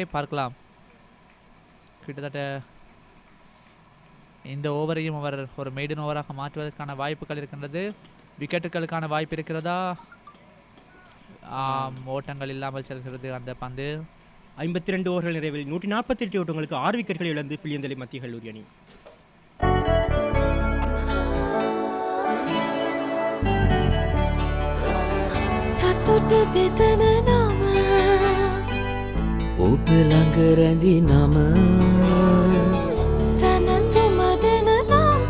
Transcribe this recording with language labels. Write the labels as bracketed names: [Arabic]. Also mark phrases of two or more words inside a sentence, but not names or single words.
[Tamil] பார்க்கலாம், கிட்டத்தட்ட இந்த ஓவரையும் அவர் ஒரு [English] maiden over [Tamil] மாற்றுவதற்கான வாய்ப்புகள் இருக்கின்றது. விக்கெட்டுகளுக்கான வாய்ப்பு இருக்கிறதா? ஓட்டங்கள் இல்லாமல் செல்கிறது அந்த பந்து. 52 ஓவர்கள் நிறைவில் 148 ஓட்டங்களுக்கு 6 விக்கெட்டுகளை இழந்து பிலியந்தலை மத்திய கல்லூரி அணி. [Sinhala] සතුට බෙදන නම ඔබ ළඟ රැඳි නම සැනසුම දෙන නම